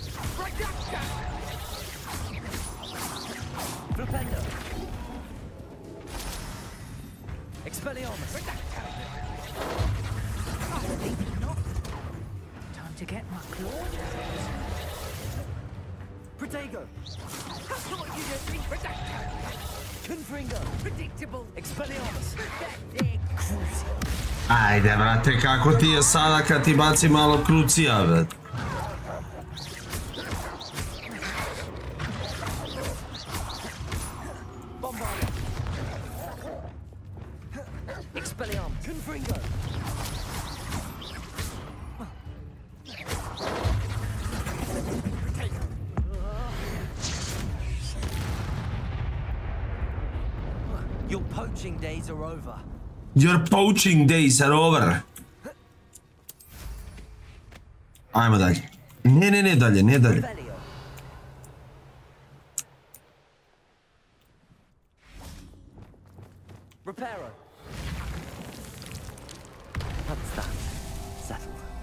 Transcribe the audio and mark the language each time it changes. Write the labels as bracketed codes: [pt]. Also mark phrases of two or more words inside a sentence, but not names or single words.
[en] Flipendo. Expelliarmus. Time to get my claws. Protego. What you just think? Confringo. Predictable. Expelliarmus. [hr] Ajde, brate, kako ti je sada kad ti baci malo krucija, brate? [en] Bombarda. Expelliarmus. Confringo. Your poaching days are over. Your poaching days are over. [hr] Ajmo dalje. Ne dalje, ne dalje. [en] Revelio. Reparo. That's that. Settled.